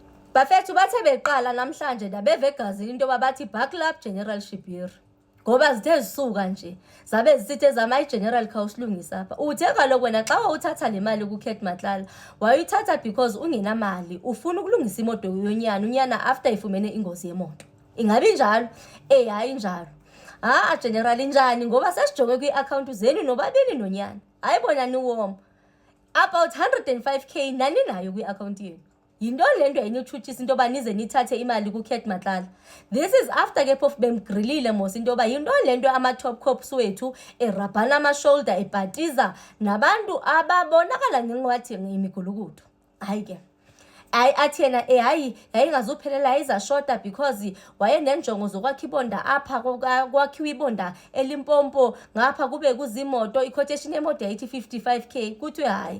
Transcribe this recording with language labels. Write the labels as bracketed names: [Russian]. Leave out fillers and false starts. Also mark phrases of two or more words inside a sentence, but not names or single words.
[Xhosa] Bafethu bathe beqala namhlanje nabeve egazini into babathi [English] buckle up [Xhosa] General Shibiri. Ngoba zithe zisuka nje zabe zisithe zama iGeneral khawusilungisa apha. Uthe kaloku wena xa uthatha le mali kuKate Matlala wayithatha because ungenamali ufuna ukulungisa imoto yonyana unyana after ifumene ingozi yemoto. Ingabi njalo? Hayi njalo. General injani ngoba sesijonge kwi-account zenu nobabili nonyana. Hayibona niwom. About 105k nani nayo kwi-account yenu. Yinto lento enithuthisa into ba nize nithathe imali kuKate Matlala. [English] This is after [Xhosa] ke phofu bemgrilile mos into ba yinto lento ama- [English] top cops [Xhosa] wethu erabhana ama-shoulder ebhatiza nabantu ababonakala ngenqwathi imigulukudu. Hayi ke athi yena hayi yayingazuphelela yayizashota because wayenenjongo zokwakha ibonda apha kwakhiwa ibonda eLimpopo ngapha kube kuzimoto i-quotation yemoto yayithi 55k kuthiwe hayi.